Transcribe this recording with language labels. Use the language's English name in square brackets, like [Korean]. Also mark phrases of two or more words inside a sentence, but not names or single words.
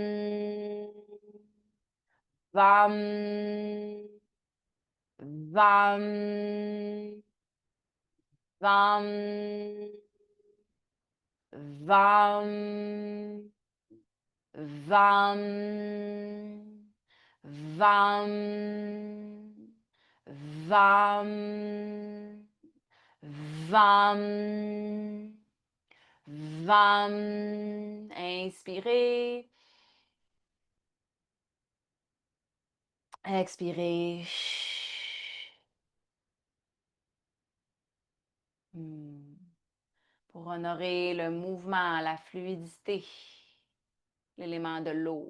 [French] vam, vam, vam, vam, vam, vam, vam, vam, vam. Inspirez. Expirez. Hmm. Pour honorer le mouvement, la fluidité, l'élément de l'eau.